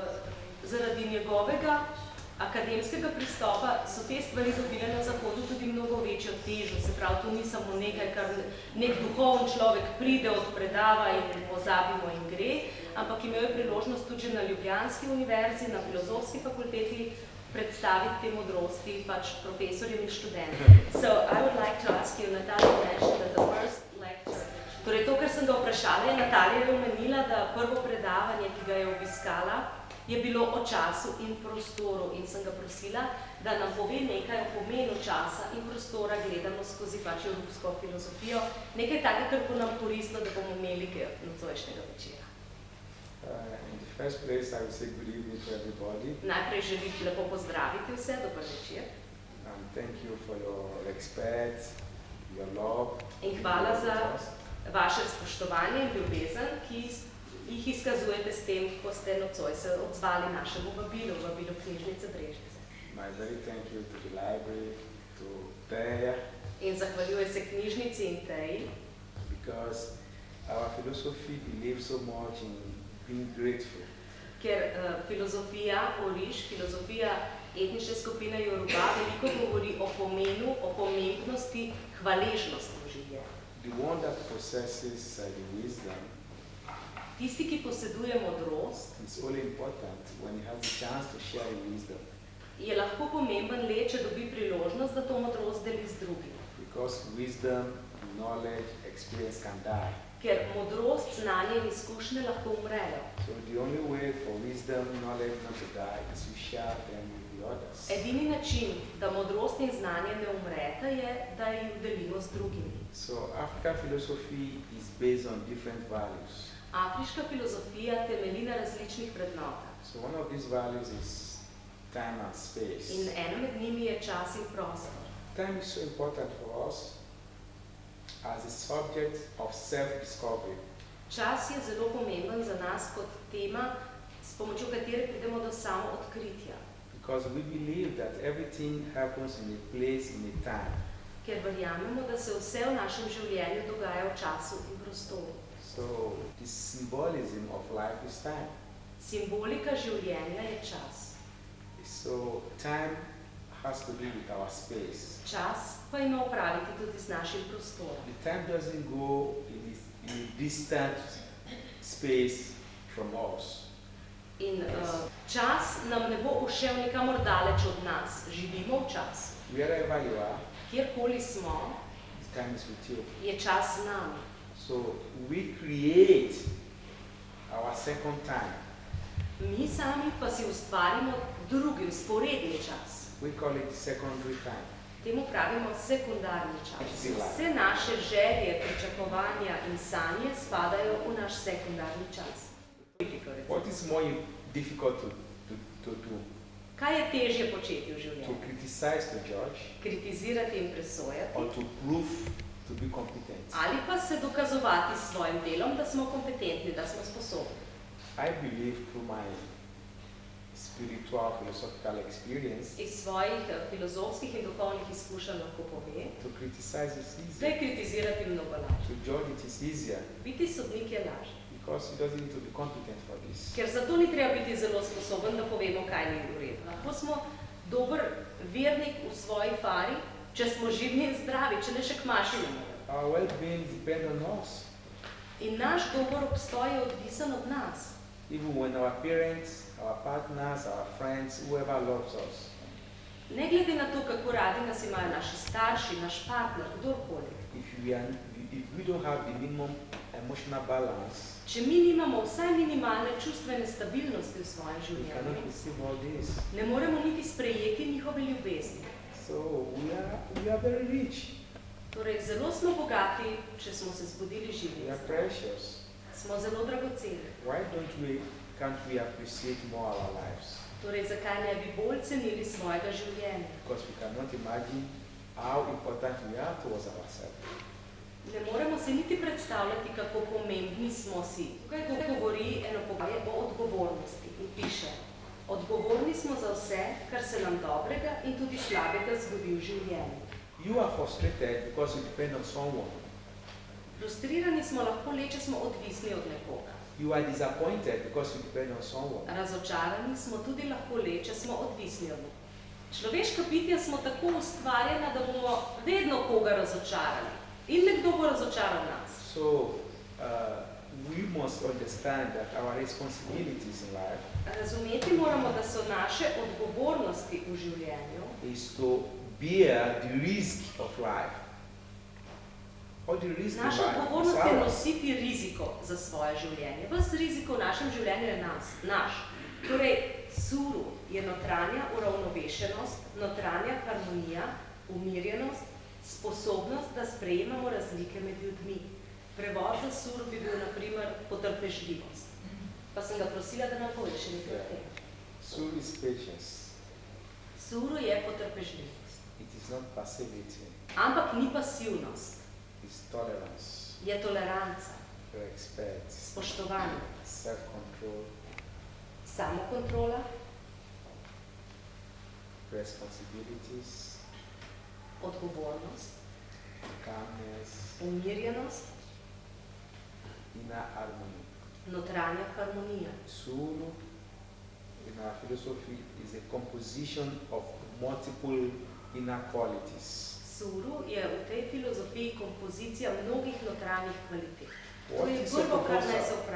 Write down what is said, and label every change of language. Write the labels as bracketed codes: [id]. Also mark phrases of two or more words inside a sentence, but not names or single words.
[sl] Zaradi njegovega akademskega pristopa so te stvari dobile na Zahodu tudi mnogo večjo težo. Se pravi, to ni samo nekaj, kar nek duhoven človek pride, odpredava in pozabimo in gre, ampak imel je priložnost tudi na Ljubljanski univerzi, na Filozofski fakulteti predstaviti te modrosti pač profesorjem in študentom. [en] So, I would like to ask you, Natalia mentioned that the first lecture, [sl] torej to, kar sem ga vprašala, je Natalija omenila, da prvo predavanje, ki ga je obiskala, je bilo o času in prostoru in sem ga prosila, da nam pove nekaj o pomenu časa in prostoru. prostora gledamo skozi pač evropsko filozofijo, nekaj takega, kar bo nam koristno, da bomo imeli nocojšnjega večera. [en] In the first place, I would say good evening to everybody. [sl] Najprej želim lepo pozdraviti vse, dober večer. [en] Thank you for your respect, your love. [sl] In hvala za vaše spoštovanje in ljubezen, ki jih izkazujete s tem, ko ste nocoj se odzvali našemu vabilu knjižnice Brežice. [en] My very thank you to the library, to Teja. [sl] In zahvaljuje se knjižnici in Teji. [en] Because our philosophy believes so much in being grateful. [sl] Ker filozofija Oriš, filozofija etnične skupine Yoruba, veliko govori o pomenu, o pomembnosti hvaležnosti v življenju. [en] The one that possesses the wisdom, [sl] tisti, ki poseduje modrost, [en] it's only important when he has the chance to share the wisdom. [sl] Je lahko pomemben le, če dobi priložnost, da to modrost deli z drugim. [en] Because wisdom, knowledge, experience can die. [sl] Ker modrost, znanje in izkušnje lahko umrejo. [en] So the only way for wisdom, knowledge not to die is to share them with the others. [sl] Edini način, da modrost in znanje ne umreta, je, da jih delimo z drugimi. [en] So African philosophy is based on different values. [sl] Afriška filozofija temelji na različnih vrednotah. [en] So one of these values is time and space. [sl] In ena med njimi je čas in prostor. [en] Time is so important for us as a subject of self-discovery. [sl] Čas je zelo pomemben za nas kot tema, s pomočjo katere pridemo do samoodkritja. [en] Because we believe that everything happens in a place, in a time. [sl] Ker verjamemo, da se vse v našem življenju dogaja v času in prostoru. [en] So the symbolism of life is time. [sl] Simbolika življenja je čas. [en] So time has to do with our space. [sl] Čas pa ima opraviti tudi z našim prostorom. [en] The time doesn't go in a distant space from us. [sl] In čas nam ne bo ušel nikamor daleč od nas. Živimo v času. [en] Wherever you are, [sl] kjerkoli smo, [en] time is with you. [sl] Je čas z nami. [en] So we create our second time. [sl] Mi sami pa si ustvarimo drugi, vzporedni čas. [en] We call it secondary time. [sl] Temu pravimo sekundarni čas. Vse naše želje, pričakovanja in sanje spadajo v naš sekundarni čas. [en] What is more difficult to do? [sl] Kaj je težje početi v življenju? [en] To criticize, to judge, [sl] kritizirati in presojati, [en] or to prove to be competent. [sl] Ali pa se dokazovati s svojim delom, da smo kompetentni, da smo sposobni. [en] I believe through my spiritual philosophical experience, [sl] iz svojih filozofskih in duhovnih izkušenj lahko pove, [en] to criticize is [sl] da je [en] easier, [sl] kritizirati mnogo lažje. [en] to judge it is easier, [sl] Biti sodnik je lažje, [en] because he doesn't need to be competent for this. [sl] ker zato ni treba biti zelo sposoben, da povemo, kaj ni v redu. Lahko smo dober vernik v svoji fari, če smo živni in zdravi, če ne še k maši ne moremo. [en] Our well-being depends on us. [sl] In naš dober obstoj je odvisen od nas. [en] Even when our parents, our partners, our friends, whoever loves us, [sl] Ne glede na to, kako radi nas imajo naši starši, naš partner, kdorkoli. [en] if we don't have the minimum emotional balance, [sl] Če mi nimamo vsaj minimalne čustvene stabilnosti v svojem [en] we [sl] življenju, [en] cannot receive all this. [sl] ne moremo niti sprejeti njihove ljubezni. [en] So we are very rich. [sl] Torej, zelo smo bogati, če smo se zbudili [en] We [sl] živi. [en] are precious. [sl] Smo zelo dragoceni. [en] Why can't we appreciate more our lives? [sl] Torej, zakaj ne bi bolj cenili svojega življenja? [en] Because we cannot imagine how important we are towards ourselves. [sl] Ne moremo se niti predstavljati, kako pomembni smo si. Tukaj govori eno poglavje o odgovornosti in piše: odgovorni smo za vse, kar se nam dobrega in tudi slabega zgodi v življenju. [en] You are frustrated because you depend on someone. [sl] Frustrirani smo lahko le, če smo odvisni od nekoga. [en] You are disappointed because you depend on someone. [sl] Razočarani smo tudi lahko le, če smo odvisni od nekoga. Človeška bitja smo tako ustvarjena, da bomo vedno koga razočarali. In nekdo bo razočaral nas. [en] So we must understand that our responsibilities in life [sl] Razumeti moramo, da so naše odgovornosti v življenju [en] is to bear the risk of life. All the risk in [sl] Naša [en] life is [sl] odgovornost je [en] ours. [sl] nositi riziko za svoje življenje. Ves riziko v našem življenju je naš. Torej, suru je notranja uravnovešenost, notranja harmonija, umirjenost Sposobnost, da sprejemamo razlike med ljudmi. Prevod za suru bi bil, na primer, potrpežljivost. Pa sem ga prosila, da nam pove še nekaj o tem. [en] Suru is patience. [sl] Suru je potrpežljivost. [en] It is not passivity. [sl] Ampak ni pasivnost. [en] It's tolerance, [sl] Je toleranca, [en] respect, [sl] spoštovanje, [en] self-control, [sl] samokontrola, [en] responsibilities, [sl] odgovornost, [en] calmness, [sl] umirjenost, [en] inner harmony. [sl] notranja harmonija. [en] Suru, in our philosophy, is a composition of multiple inner qualities. [sl] Suru je v tej filozofiji kompozicija mnogih notranjih kvalitet. To [en] What [sl] je [en] is your [sl] prvo, kar naj se [en] proposal?